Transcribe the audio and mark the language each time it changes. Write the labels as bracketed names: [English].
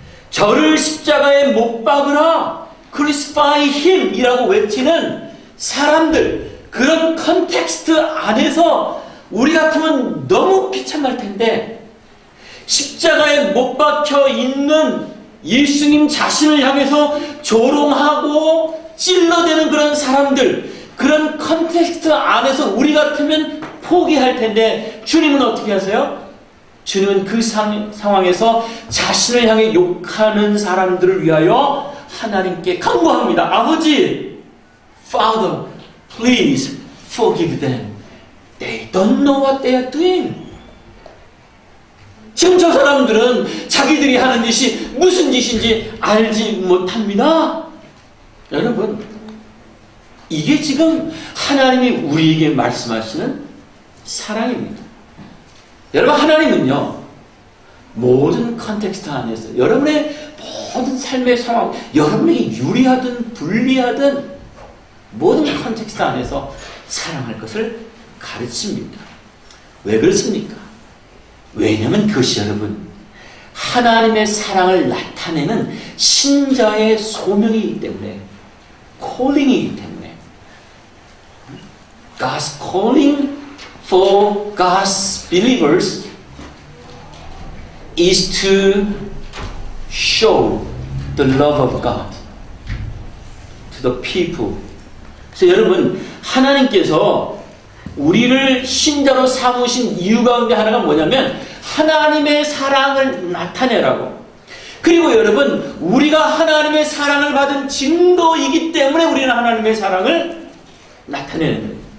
[Korean] 저를 십자가에 못 박으라, [English] Crucify him [Korean] 이라고 외치는 사람들, 그런 컨텍스트 안에서 우리 같으면 너무 비참할 텐데, 십자가에 못 박혀 있는 예수님 자신을 향해서 조롱하고 찔러대는 그런 사람들, 그런 컨텍스트 안에서 우리 같으면 포기할 텐데, 주님은 어떻게 하세요? 주님은 그 상황에서 자신을 향해 욕하는 사람들을 위하여 하나님께 간구합니다. [English] 아버지, Father, please forgive them. They don't know what they are doing. [Korean] 지금 저 사람들은 자기들이 하는 짓이 무슨 짓인지 알지 못합니다. 여러분, 이게 지금 하나님이 우리에게 말씀하시는 사랑입니다. 여러분, 하나님은요, 모든 컨텍스트 안에서 여러분의 모든 삶의 상황, 여러분에게 유리하든 불리하든 모든 컨텍스트 안에서 사랑할 것을 가르칩니다. 왜 그렇습니까? 왜냐하면 그것이 여러분, 하나님의 사랑을 나타내는 신자의 소명이기 때문에, 콜링이기 때문에, [English] God's calling for God's believers is to show the love of God to the people. [Korean] 그래서 여러분, 하나님께서 우리를 신자로 삼으신 이유 가운데 하나가 뭐냐면 하나님의 사랑을 나타내라고. 그리고 여러분, 우리가 하나님의 사랑을 받은 증거이기 때문에 우리는 하나님의 사랑을 나타내는 거예요.